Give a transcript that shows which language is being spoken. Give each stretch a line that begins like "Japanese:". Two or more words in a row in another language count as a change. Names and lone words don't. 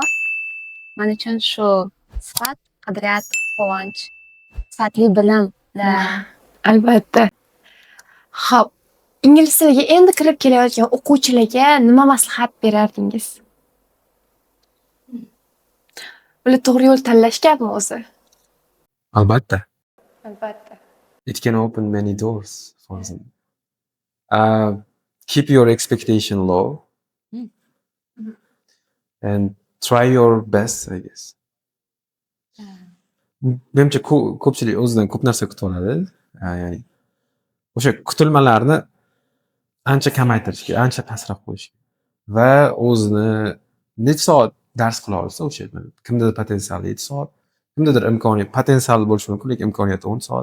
Uzbek: Men uchun shu sifat, qadriyat, quvonch, sifatli bilimlar. Albatta. Xo'p, ingliz tiliga endi kirib kelayotgan o'quvchilarga nima maslahat berardingiz? Ular to'g'ri yo'l tanlashganmi o'zi? Albatta. Albatta.
English: It can open many doors for them. Keep your expectation low. And try your best, I guess.
Uzbek: Menimcha ko'pchilik o'zidan ko'p narsa kutib oladi. Ya'ni o'sha kutilmalarni ancha kamaytirish kerak, ancha pastroq qo'yish kerak. Va o'zini necha soat dars qila olsa o'sha kimdadir potensiali 7 soat, kimdadir imkoniyat potensial bo'lishi mumkin, lekin imkoniyati 10 soat.